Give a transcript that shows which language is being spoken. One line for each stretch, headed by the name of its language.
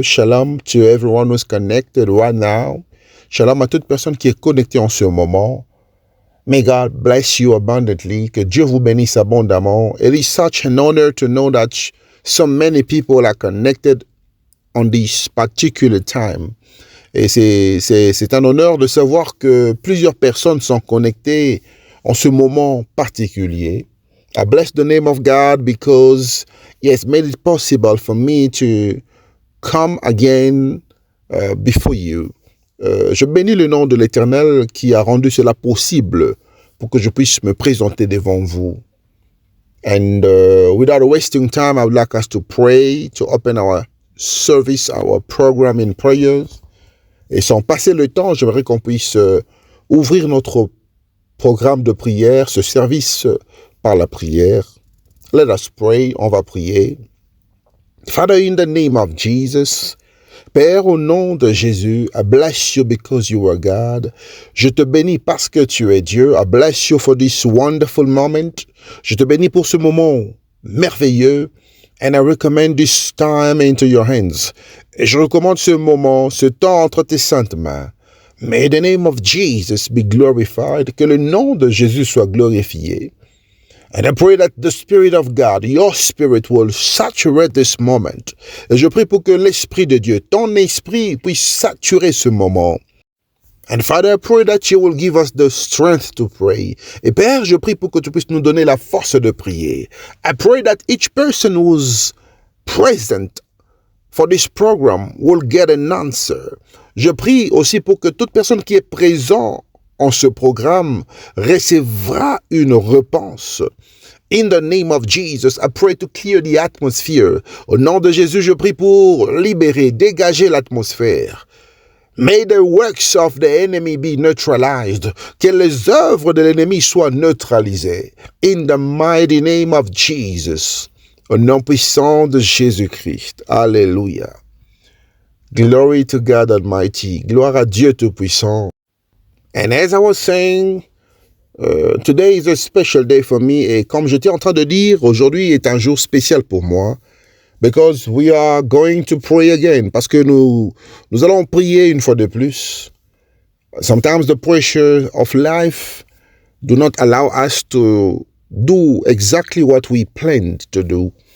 English: Shalom to everyone who's connected right now.
French: Shalom à toute personne qui est connectée en ce moment.
English: May God bless you abundantly.
French: Que Dieu vous bénisse abondamment.
English: It is such an honor to know that so many people are connected on this particular time.
French: Et c'est un honneur de savoir que plusieurs personnes sont connectées en ce moment particulier.
English: I bless the name of God because He has made it possible for me to come again before you.
French: Je bénis le nom de l'Éternel qui a rendu cela possible pour que je puisse me présenter devant vous.
English: And without wasting time, I would like us to pray, to open our service, our program in prayers.
French: Et sans passer le temps, j'aimerais qu'on puisse ouvrir notre programme de prière, ce service par la prière.
English: Let us pray,
French: on va prier.
English: Father, in the name of Jesus,
French: Père, au nom de Jésus,
English: I bless you because you are God.
French: Je te bénis parce que tu es Dieu.
English: I bless you for this wonderful moment.
French: Je te bénis pour ce moment merveilleux.
English: And I recommend this time into your hands.
French: Et je recommande ce moment, ce temps entre tes saintes mains.
English: May the name of Jesus be glorified.
French: Que le nom de Jésus soit glorifié.
English: And I pray that the Spirit of God, your Spirit, will saturate this moment.
French: Et je prie pour que l'Esprit de Dieu, ton Esprit, puisse saturer ce moment.
English: And Father, I pray that you will give us the strength to pray.
French: Et Père, je prie pour que tu puisses nous donner la force de prier.
English: I pray that each person who's present for this program will get an answer.
French: Je prie aussi pour que toute personne qui est présente en ce programme recevra une réponse.
English: In the name of Jesus, I pray to clear the atmosphere.
French: Au nom de Jésus, je prie pour libérer, dégager l'atmosphère.
English: May the works of the enemy be neutralized.
French: Que les œuvres de l'ennemi soient neutralisées.
English: In the mighty name of Jesus.
French: Au nom puissant de Jésus-Christ. Alléluia.
English: Glory to God Almighty.
French: Gloire à Dieu Tout-Puissant.
English: And as I was saying, today is a special day for me.
French: Et comme j'étais en train de dire, aujourd'hui est un jour spécial pour moi.
English: Because we are going to pray again.
French: Parce que nous allons prier une fois de plus.
English: Sometimes the pressure of life do not allow us to do exactly what we planned to do.